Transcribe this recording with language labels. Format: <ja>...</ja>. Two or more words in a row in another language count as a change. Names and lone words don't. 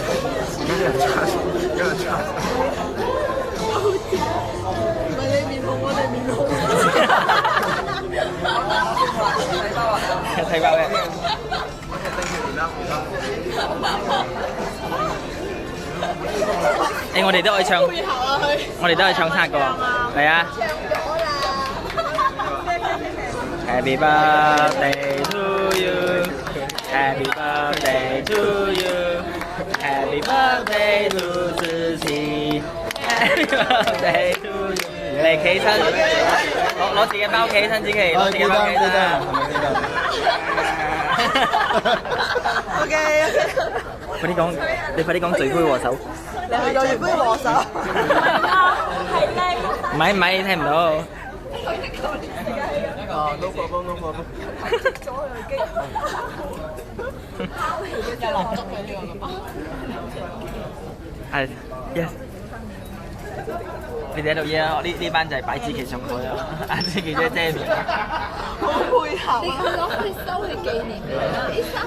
<yue>唔係你面紅，我哋面紅。睇包嘅。誒，我哋都可以唱，我哋都可以唱生日歌，嚟啊！</yue> <en>Happy birthday to you, Happy birthday to you, Happy birthday to 思思 ，Happy birthday to you。</en> <yue>嚟企身，攞自己包企身，自己攞自己包企身。 OK。快啲講，你快啲講罪魁禍首。你去咗罪魁禍首。唔係，你聽唔到。</yue> <en>no problem no problem。</en> <yue>係 yes。你哋喺度嘢啊！呢班就係擺支旗上台啊！阿支旗姐遮面。好配合。你佢攞去收去紀念嘅，啲衫</yue>